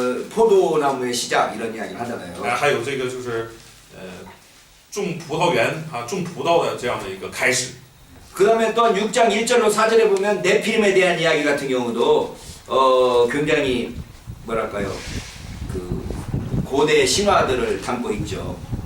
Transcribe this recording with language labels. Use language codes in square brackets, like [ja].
[ko] 포도나무의 시작 이런 이야기를 하잖아요. [zh] 还有这个就是种葡萄园种葡萄的这样的一个开始。 [ko] 그 다음에 또 6장 1절로 4절에 보면 네피림에 대한 이야기 같은 경우도 굉장히 뭐랄까요 그 고대 신화들을 담고 있죠.